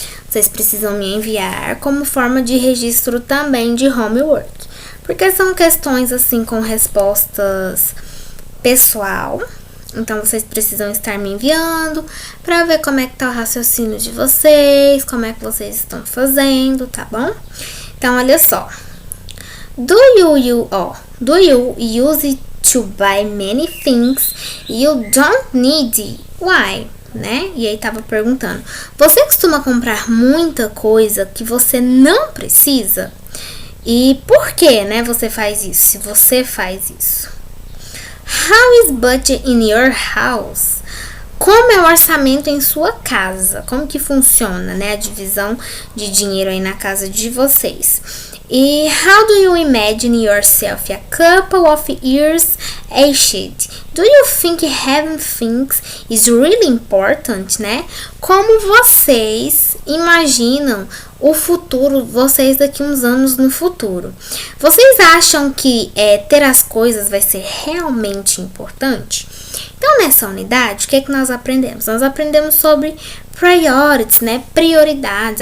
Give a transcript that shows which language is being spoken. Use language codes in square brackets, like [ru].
[pt] Vocês precisam me enviar como forma de registro também de homework. Porque são questões assim com respostas pessoal. Então, vocês precisam estar me enviando para ver como é que tá o raciocínio de vocês, como é que vocês estão fazendo, tá bom? Então, olha só. [en] Do you use it to buy many things you don't need? Why? [pt] Né? E aí tava perguntando. Você costuma comprar muita coisa que você não precisa? E por que, né, você faz isso? Se você faz isso. [en] How is budget in your house? [pt] Como é o orçamento em sua casa? Como que funciona, né, a divisão de dinheiro aí na casa de vocês? [en] E how do you imagine yourself a couple of years aged? Do you think having things is really important, né? [pt] Como vocês imaginam o futuro, vocês daqui uns anos no futuro? Vocês acham que ter as coisas vai ser realmente importante? Então, nessa unidade, o que é que nós aprendemos? Nós aprendemos sobre priorities, né? Prioridades.